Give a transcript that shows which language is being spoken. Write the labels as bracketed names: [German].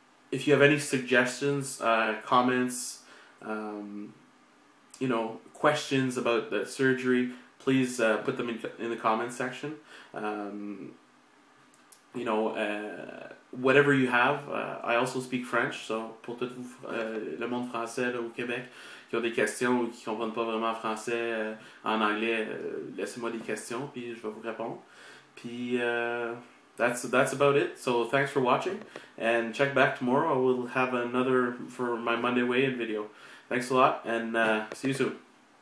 [English] If you have any suggestions, comments, you know, questions about the surgery, please put them in the comments section. You know, whatever you have. I also speak French, so [French] pour tout le monde français là, au Québec qui ont des questions ou qui comprennent pas vraiment français en anglais, laissez-moi des questions puis je vais vous répondre. [English] Puis that's about it. So thanks for watching, and check back tomorrow. I will have another for my Monday weigh-in video. Thanks a lot, and see you soon.